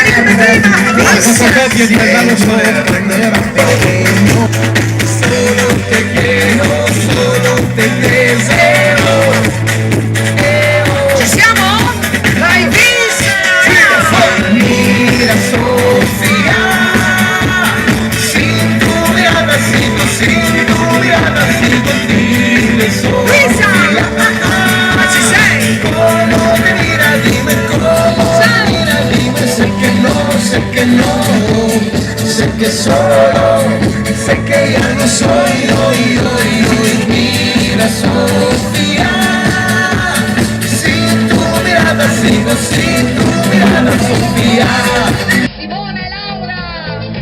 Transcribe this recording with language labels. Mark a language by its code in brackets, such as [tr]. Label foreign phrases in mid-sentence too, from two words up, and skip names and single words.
[it] ospite, la fotocopia di Albano Soler. [es] Solo te quiero, solo te deseo. [it] Ci siamo? Vai, [es] Mira, Sofía, sin tu mirada sigo dile Sofía. [it] ma ci sei? [es] ¿Cómo me mira? Dime cómo me mira, dime, sé que no, sé que solo, sé que ya no soy, hoy, mira Sofía, sin tu mirada sigo, sin tu mirada Sofía. [it] Simone, Laura!